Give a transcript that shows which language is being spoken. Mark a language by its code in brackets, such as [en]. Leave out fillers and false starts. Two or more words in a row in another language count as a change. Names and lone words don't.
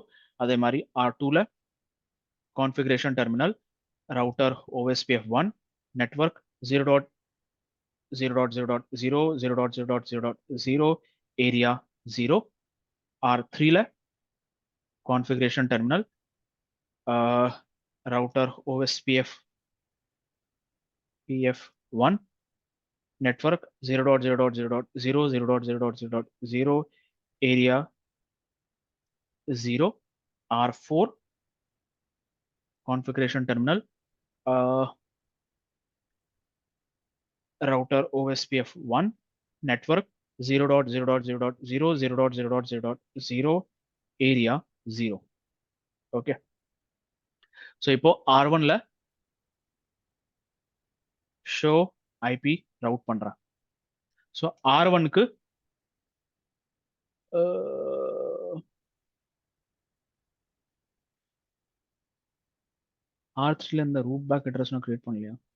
[ta] அதே மாதிரி [en] R2ல configuration terminal router OSPF 1 network 0.0.0.0 area 0. R3ல configuration terminal router OSPF PF1 network 0.0.0.0 area 0. R4 configuration terminal router OSPF1 network 0.0.0.0 area 0. okay, so இப்போ R1ல show IP route பண்றேன். [ta] so R1க்கு R3ல இந்த [en] root back address [ta] நான் கிரியேட் பண்ணலையா?